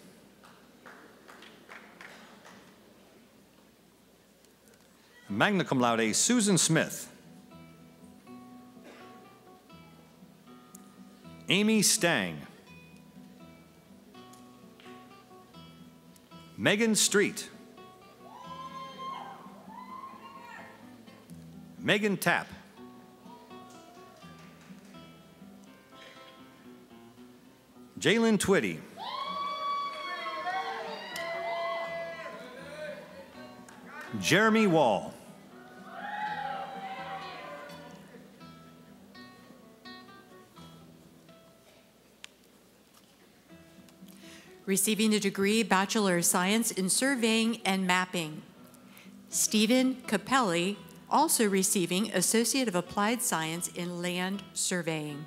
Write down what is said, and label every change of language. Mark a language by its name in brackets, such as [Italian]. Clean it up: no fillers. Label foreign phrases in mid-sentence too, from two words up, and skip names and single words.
[Latin] Magna cum laude, [English] Susan Smith. Amy Stang. Megan Street. Megan Tapp. Jalen Twitty. Jeremy Wall. Receiving a degree Bachelor of Science in Surveying and Mapping. Stephen Capelli, also receiving Associate of Applied Science in Land Surveying.